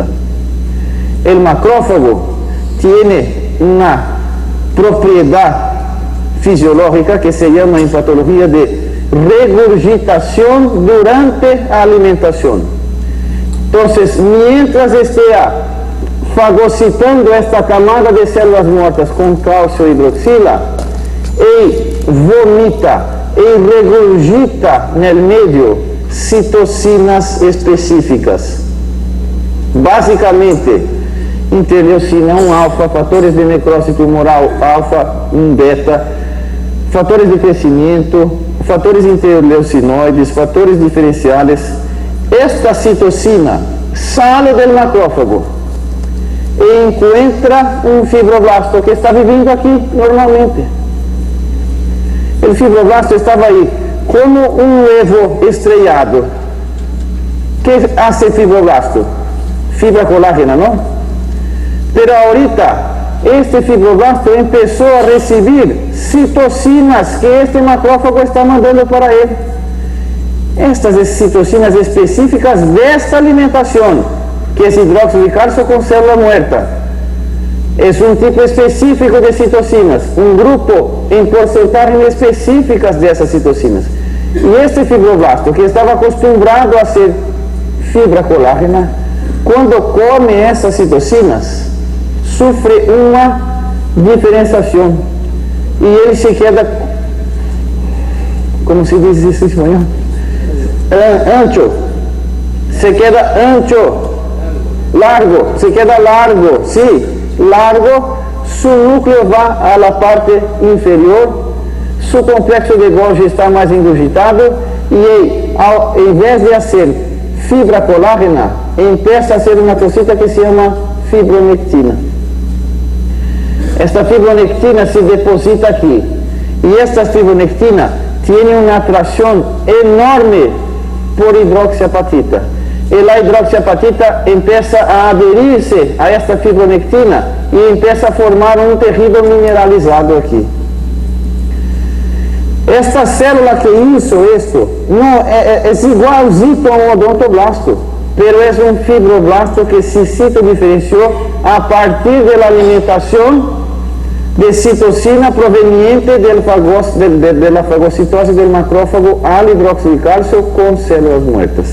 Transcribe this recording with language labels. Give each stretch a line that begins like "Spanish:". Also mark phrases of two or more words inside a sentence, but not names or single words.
Spanish: El macrófago tiene una propiedad fisiológica que se llama en patología de regurgitación durante la alimentación. Entonces, mientras esté fagocitando
Portuguese: esta camada de células mortas com cálcio hidroxila e vomita e regurgita no meio citocinas específicas. Basicamente, interleucina 1 alfa, fatores de necrose tumoral alfa, 1 beta, fatores de crescimento, fatores interleucinoides, fatores diferenciais. Esta citocina sale do macrófago e encontra um fibroblasto que está vivendo aqui normalmente. O fibroblasto estava aí como um ovo estrellado.
Spanish: Que hace
Portuguese: fibroblasto? Fibra colágena, não?
Spanish: Pero ahorita,
Portuguese: este fibroblasto começou a receber citocinas que este macrófago está mandando para ele. Estas citocinas específicas desta alimentação, que é hidróxido de cálcio com célula morta. É um tipo específico de citocinas, um grupo em porcentagem específicas dessas citocinas. E este fibroblasto, que estava acostumado a ser fibra colágena, quando come essas citocinas, sofre uma diferenciação. E ele
Spanish: se queda,
Portuguese: como se diz isso em espanhol?
Spanish: Ancho. Se queda ancho, largo, se queda largo,
Portuguese: sim, largo, su núcleo vai à parte inferior, su complexo de Golgi está mais engurgitado e, ao invés de ser fibra colágena,
Spanish: empieza a ser
Portuguese: uma cosita que se chama fibronectina. Esta fibronectina se deposita aqui e esta fibronectina tem uma atração enorme por hidroxiapatita. E a hidroxiapatita
Spanish: empieza a
Portuguese: aderir-se a esta fibronectina e
Spanish: empieza a
Portuguese: formar um tecido mineralizado aqui. Esta célula que
Spanish: hizo esto
Portuguese: não é igualzinho a um odontoblasto, pero é um fibroblasto que se citodiferenciou a partir da alimentação de citocina proveniente da fagocitose do macrófago al hidróxido de cálcio com células mortas.